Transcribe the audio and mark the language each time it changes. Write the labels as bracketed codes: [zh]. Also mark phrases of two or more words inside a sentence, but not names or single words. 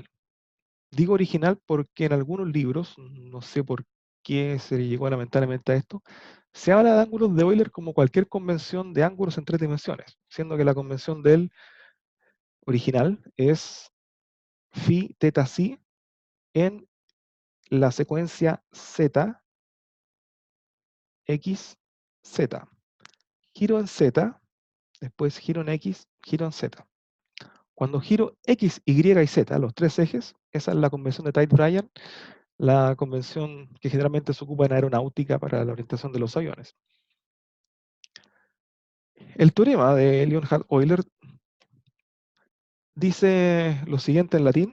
[es] Digo original porque en algunos libros, no sé por qué se llegó lamentablemente a esto, se habla de ángulos de Euler como cualquier convención de ángulos en tres dimensiones, siendo que la convención del original es phi teta psi en la secuencia z, x, z. Giro en z, después giro en x, giro en z. Cuando giro x, y y z, los tres ejes, esa es la convención de Tite-Bryan, la convención que generalmente se ocupa en aeronáutica para la orientación de los aviones. El teorema de Leonhard Euler dice lo siguiente en latín.